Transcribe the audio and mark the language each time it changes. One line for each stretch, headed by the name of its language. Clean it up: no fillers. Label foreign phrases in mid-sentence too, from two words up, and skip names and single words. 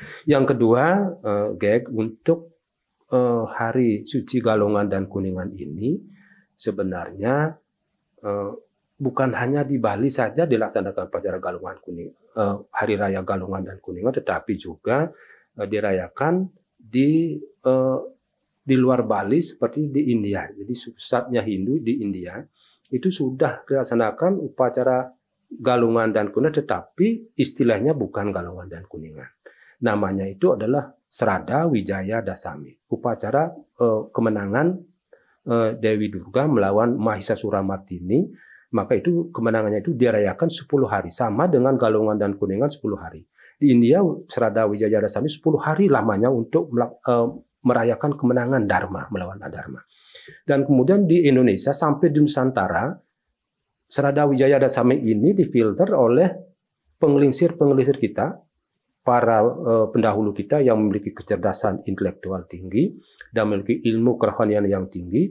Indonesian: Yang kedua, untuk hari suci Galungan dan Kuningan ini sebenarnya bukan hanya di Bali saja dilaksanakan upacara Galungan Hari Raya Galungan dan Kuningan, tetapi juga dirayakan di luar Bali seperti di India. Jadi pusatnya Hindu di India itu sudah dilaksanakan upacara Galungan dan Kuningan, tetapi istilahnya bukan Galungan dan Kuningan. Namanya itu adalah Srada Wijaya Dasami, upacara kemenangan Dewi Durga melawan Mahisasuramartini. Maka itu kemenangannya itu dirayakan 10 hari, sama dengan Galungan dan Kuningan 10 hari. Di India Srada Wijaya Dasami 10 hari lamanya untuk merayakan kemenangan Dharma melawan Adharma. Dan kemudian di Indonesia sampai di Nusantara, Srada Wijaya Dasami ini difilter oleh penglingsir-penglingsir kita, para pendahulu kita yang memiliki kecerdasan intelektual tinggi dan memiliki ilmu kerohanian yang tinggi.